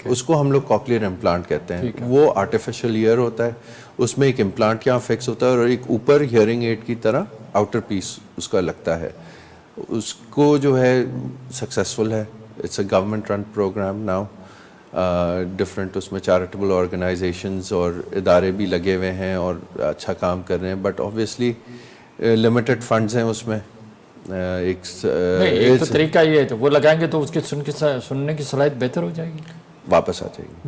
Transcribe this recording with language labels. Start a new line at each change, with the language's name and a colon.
Urdu: اس کو ہم لوگ کاکلیئر امپلانٹ کہتے ہیں. وہ آرٹیفیشل ایئر ہوتا ہے, اس میں ایک امپلانٹ یہاں فکس ہوتا ہے اور ایک اوپر ہیئرنگ ایڈ کی طرح آؤٹر پیس اس کا لگتا ہے. اس کو جو ہے سکسیزفل ہے.
English: It's a government run programme now.
Urdu: Different اس میں چیریٹیبل آرگنائزیشنز اور ادارے بھی لگے ہوئے ہیں اور اچھا کام کر رہے ہیں,
English: but obviously
Urdu: لمیٹڈ فنڈز ہیں اس میں. ایک تو طریقہ یہ ہے, تو وہ لگائیں گے تو اس کے سننے کی صلاحیت بہتر ہو جائے گی, واپس آ جائے گی.